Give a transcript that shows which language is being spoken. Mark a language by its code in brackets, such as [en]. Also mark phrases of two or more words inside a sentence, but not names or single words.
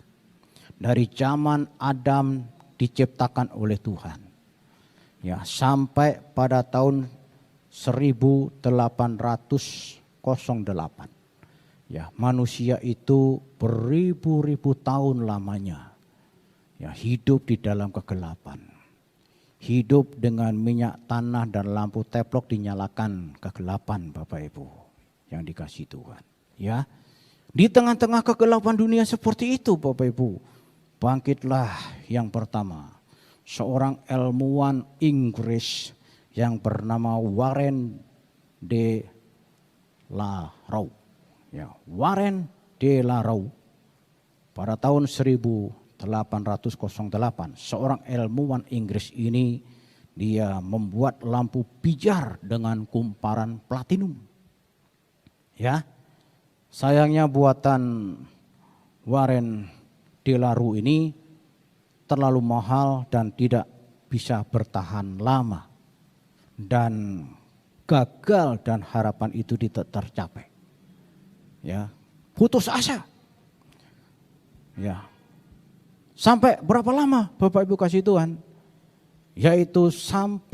[id] Dari zaman Adam diciptakan oleh Tuhan, ya, sampai pada tahun 1808, ya, manusia itu beribu-ribu tahun lamanya, ya, hidup di dalam kegelapan, hidup dengan minyak tanah dan lampu teplok dinyalakan kegelapan, Bapak Ibu yang dikasih Tuhan. Ya, di tengah-tengah kegelapan dunia seperti itu, Bapak Ibu, bangkitlah yang pertama seorang ilmuwan Inggris yang bernama Warren de la Rue. Ya, Warren de la Rue pada tahun 1808, seorang ilmuwan Inggris ini dia membuat lampu pijar dengan kumparan platinum. Ya, sayangnya buatan Warren de la Rue ini terlalu mahal dan tidak bisa bertahan lama dan gagal dan harapan itu tidak tercapai. Ya, putus asa. Ya, sampai berapa lama Bapak Ibu kasih Tuhan?